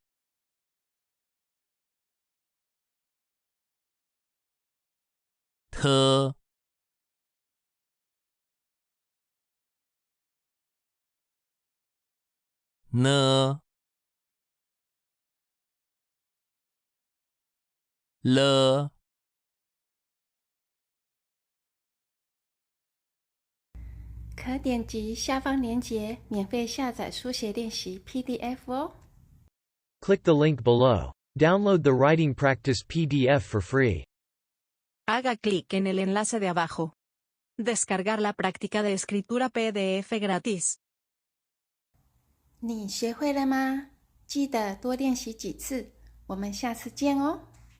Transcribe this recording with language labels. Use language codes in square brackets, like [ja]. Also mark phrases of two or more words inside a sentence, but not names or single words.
[zh] N L 可点击下方链接免费下载书写练习 PDF 哦。 [en] Click the link below. Download the writing practice PDF for free. [es] Haga clic en el enlace de abajo. Descargar la práctica de escritura PDF gratis. [zh] 你学会了吗？记得多练习几次，我们下次见哦。